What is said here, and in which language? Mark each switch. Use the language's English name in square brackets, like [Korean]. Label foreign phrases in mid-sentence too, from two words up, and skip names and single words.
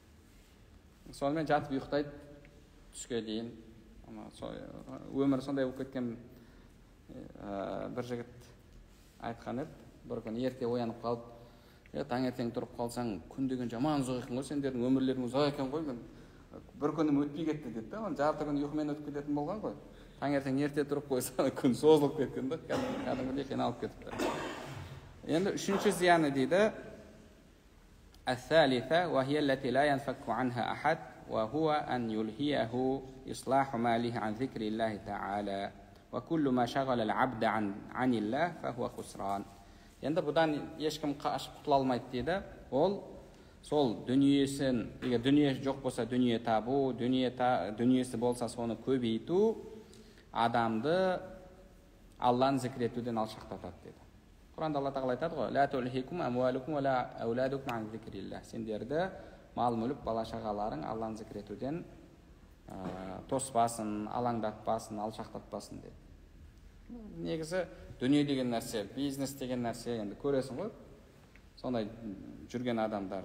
[Kazakh] Сонымен жатып ұйықтайды, түске дейін, Өмір сондай болып кеткен бір жігіт айтқан еді, бір күні ерте оянып қалып, таңертең тұрып қалсаң, күн деген жаман ұзақ екен ғой, сендердің өмірлерің ұзақ екен ғой, мен бір күнім өтпей кетті деді да, жарты күн ұйқымен өтіп кететін болған ғой. Таңертең ерте тұрып қойса, күн созылып кеткен да, кәдімгідей қиналып кетіпті. Енді үшінші зияны дейді, [Arabic] الثالثة وهي التي لا ينفك عنها أحد وهو أن يلهيه إصلاح ماله عن ذكر الله تعالى وكل ما شغل العبد عن الله فهو خسران. [Kazakh] Енді бұдан ешкім қашып құтыла алмайды дейді. Ол сол дүниесін, егер дүние жоқ болса дүние табу, дүниесі болса соны көбейту адамды Алланы зікір етуден алшақтатады дейді. Құранда Алла тағала айтады ғой: [Arabic] "لا تلهكم أموالكم ولا أولادكم عن ذكر الله." [Kazakh] Сендерді мал мүлік, бала шағаларың Алланы зікір етуден тоспасын, алаңдатпасын, алшақтатпасын дейді. Негізі дүние деген нәрсе, бизнес деген нәрсе, енді көресің ғой, сондай жүрген адамдарды.